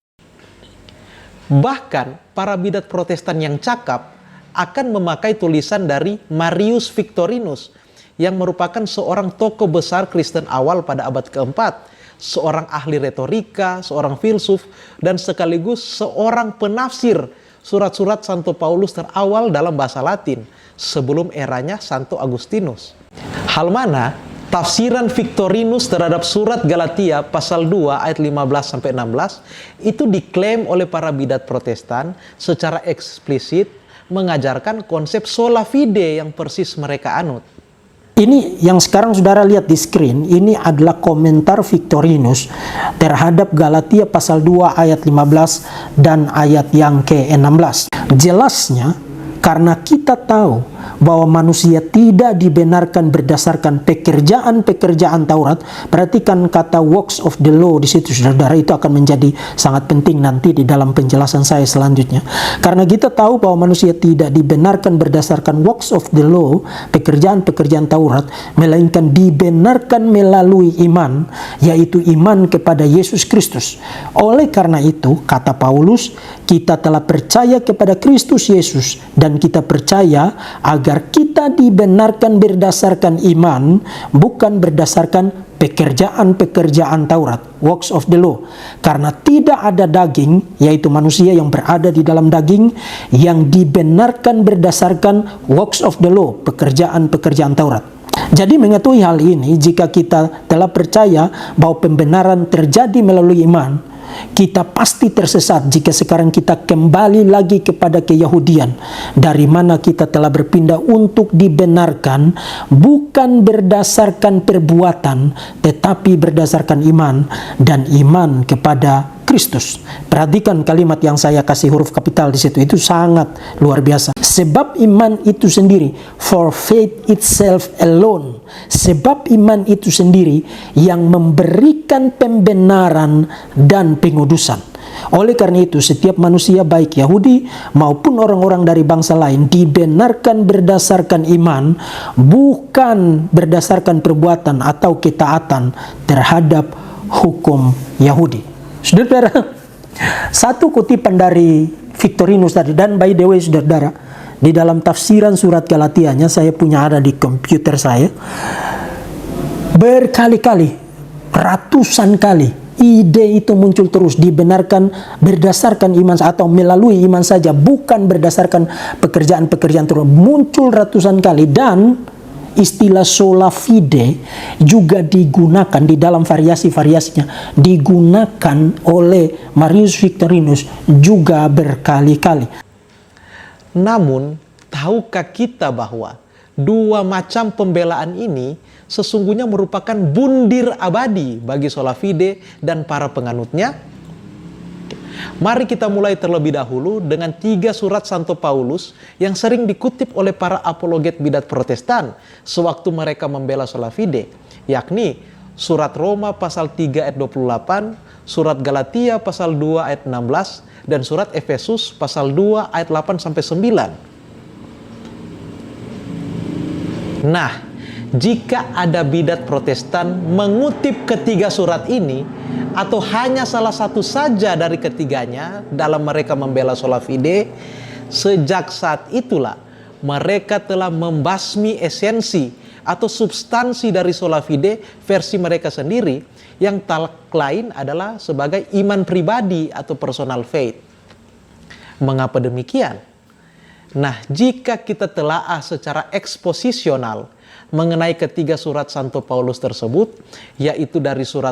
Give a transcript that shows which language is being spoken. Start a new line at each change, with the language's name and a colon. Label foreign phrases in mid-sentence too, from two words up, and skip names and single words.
Indonesian: Bahkan para bidat Protestan yang cakap akan memakai tulisan dari Marius Victorinus yang merupakan seorang tokoh besar Kristen awal pada abad keempat, seorang ahli retorika, seorang filsuf, dan sekaligus seorang penafsir surat-surat Santo Paulus terawal dalam bahasa Latin sebelum eranya Santo Agustinus. Hal mana tafsiran Victorinus terhadap surat Galatia pasal 2 ayat 15-16 itu diklaim oleh para bidat Protestan secara eksplisit mengajarkan konsep
Latin: sola fide
Indonesian: yang persis mereka anut. Ini yang sekarang saudara lihat di screen, ini adalah komentar Victorinus terhadap Galatia pasal 2 ayat 15 dan ayat yang ke-16. Jelasnya, karena kita tahu bahwa manusia tidak dibenarkan berdasarkan pekerjaan-pekerjaan Taurat. Perhatikan kata
English: works of the law
Indonesian: di situ, saudara, itu akan menjadi sangat penting nanti di dalam penjelasan saya selanjutnya. Karena kita tahu bahwa manusia tidak dibenarkan berdasarkan
English: works of the law,
Indonesian: pekerjaan-pekerjaan Taurat, melainkan dibenarkan melalui iman, yaitu iman kepada Yesus Kristus. Oleh karena itu, kata Paulus, kita telah percaya kepada Kristus Yesus dan kita percaya agar kita dibenarkan berdasarkan iman, bukan berdasarkan pekerjaan-pekerjaan Taurat,
English: works of the law.
Indonesian: Karena tidak ada daging, yaitu manusia yang berada di dalam daging, yang dibenarkan berdasarkan
English: works of the law,
Indonesian: pekerjaan-pekerjaan Taurat. Jadi mengetahui hal ini, jika kita telah percaya bahwa pembenaran terjadi melalui iman, kita pasti tersesat jika sekarang kita kembali lagi kepada keyahudian, dari mana kita telah berpindah untuk dibenarkan bukan berdasarkan perbuatan, tetapi berdasarkan iman, dan iman kepada Kristus. Perhatikan kalimat yang saya kasih huruf kapital di situ, itu sangat luar biasa. Sebab iman itu sendiri,
English: for faith itself alone.
Indonesian: Sebab iman itu sendiri yang memberikan pembenaran dan pengudusan. Oleh karena itu, setiap manusia baik Yahudi maupun orang-orang dari bangsa lain dibenarkan berdasarkan iman, bukan berdasarkan perbuatan atau ketaatan terhadap hukum Yahudi. Saudara, satu kutipan dari Victorinus tadi, dan
English: by the way
Indonesian: saudara, di dalam tafsiran surat Galatianya, saya punya ada di komputer saya, berkali-kali, ratusan kali, ide itu muncul terus, dibenarkan berdasarkan iman atau melalui iman saja, bukan berdasarkan pekerjaan-pekerjaan terus, muncul ratusan kali. Dan istilah
Latin: sola fide
Indonesian: juga digunakan di dalam variasi-variasinya, digunakan oleh Marius Victorinus juga berkali-kali. Namun, tahukah kita bahwa dua macam pembelaan ini sesungguhnya merupakan bundir abadi bagi
Latin: sola fide
Indonesian: dan para penganutnya? Mari kita mulai terlebih dahulu dengan 3 surat Santo Paulus yang sering dikutip oleh para apologet bidat Protestan sewaktu mereka membela
Latin: sola fide,
Indonesian: yakni surat Roma pasal 3 ayat 28, surat Galatia pasal 2 ayat 16, dan surat Efesus pasal 2 ayat 8 sampai 9. Nah, jika ada bidat Protestan mengutip ketiga surat ini atau hanya salah satu saja dari ketiganya dalam mereka membela
Latin: sola fide,
Indonesian: sejak saat itulah mereka telah membasmi esensi atau substansi dari
Latin: sola fide
Indonesian: versi mereka sendiri, yang tak lain adalah sebagai iman pribadi atau
English: personal faith.
Indonesian: Mengapa demikian? Nah, jika kita telaah secara eksposisional mengenai ketiga surat Santo Paulus tersebut, yaitu dari surat